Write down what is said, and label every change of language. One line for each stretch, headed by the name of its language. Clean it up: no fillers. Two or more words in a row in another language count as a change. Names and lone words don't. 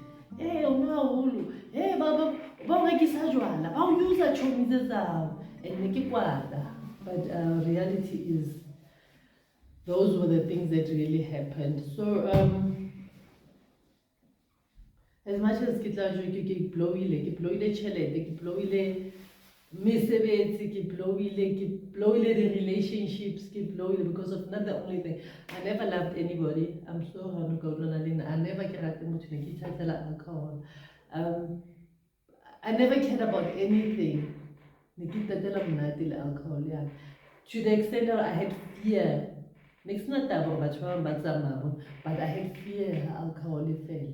English: Hey, hey, baba, use but reality is those were the things that really happened. So as much as
Northern Sotho: ke blowile tšhelete, ke blowile
English: mesebetsi,
Northern Sotho: ke blowile
English: the relationships, ke blowile because of not the only thing. I never loved anybody. I'm so I never cared alcohol. I never cared about anything. Alcohol, yeah. To the extent that I had fear. But I had fear alcohol fail.